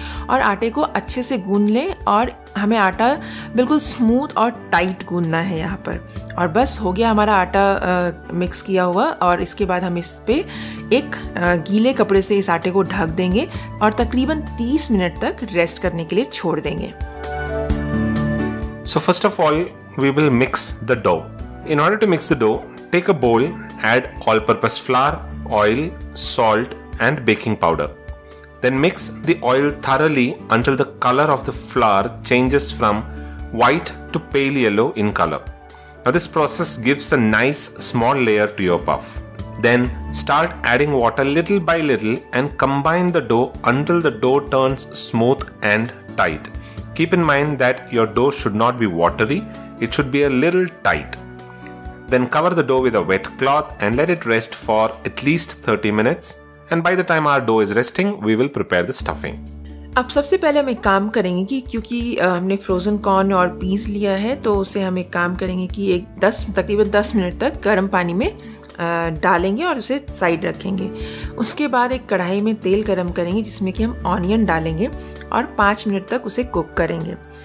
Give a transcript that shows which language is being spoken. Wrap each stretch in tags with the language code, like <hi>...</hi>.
<hi>और आटे को अच्छे से गूंद लें और हमें आटा बिल्कुल स्मूथ और टाइट गूंदना है यहाँ पर। और बस हो गया हमारा आटा मिक्स किया हुआ। और इसके बाद हम इस पे एक गीले कपड़े से इस आटे को ढक देंगे और तकरीबन 30 मिनट तक रेस्ट करने के लिए छोड़ देंगे।</hi> <en>So first of all, we will mix the dough. In order to mix the dough, take a bowl, add all-purpose flour, oil, salt and baking powder. Then mix the oil thoroughly until the color of the flour changes from white to pale yellow in color. Now this process gives a nice small layer to your puff. Then start adding water little by little and combine the dough until the dough turns smooth and tight. Keep in mind that your dough should not be watery, it should be a little tight. Then cover the dough with a wet cloth and let it rest for at least 30 minutes. And by the time our dough is resting, we will prepare the stuffing.</en> <hi>अब सबसे पहले हम एक काम करेंगे कि क्योंकि हमने फ्रोज़न कॉर्न और पीस लिया है, तो उसे हम एक काम करेंगे कि तकरीबन 10 मिनट तक गर्म पानी में डालेंगे और उसे साइड रखेंगे। उसके बाद एक कढ़ाई में तेल गरम करेंगे जिसमें कि हम ऑनियन डालेंगे और 5 मिनट तक उसे कुक करेंगे।</hi>